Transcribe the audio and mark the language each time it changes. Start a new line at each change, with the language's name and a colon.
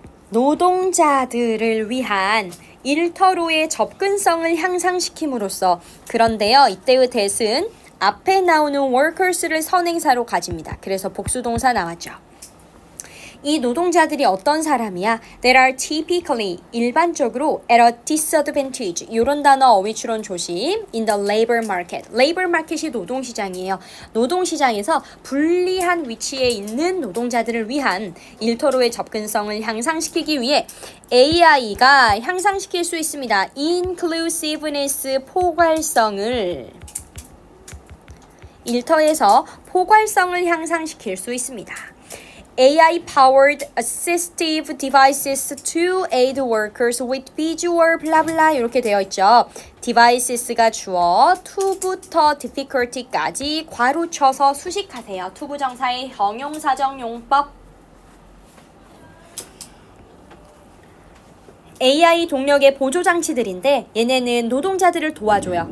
Korean: 노동자들을 위한 일터로의 접근성을 향상시킴으로써. 그런데요, 이때의 that은 앞에 나오는 workers를 선행사로 가집니다. 그래서 복수동사 나왔죠. 이 노동자들이 어떤 사람이야?
English: That are typically,
Korean: 일반적으로
English: at a disadvantage.
Korean: 이런 단어 어휘 추론 조심.
English: In the labor market.
Korean: labor market이 노동시장이에요. 노동시장에서 불리한 위치에 있는 노동자들을 위한 일터로의 접근성을 향상시키기 위해 AI가 향상시킬 수 있습니다. inclusiveness, 포괄성을. 일터에서 포괄성을 향상시킬 수 있습니다.
English: AI-powered assistive devices to aid workers with visual blah blah 이렇게 되어 있죠.
Korean: devices가 주어, to부터 difficulty까지 괄호 쳐서 수식하세요. to 부정사의 형용사적 용법. AI 동력의 보조장치들인데 얘네는 노동자들을 도와줘요.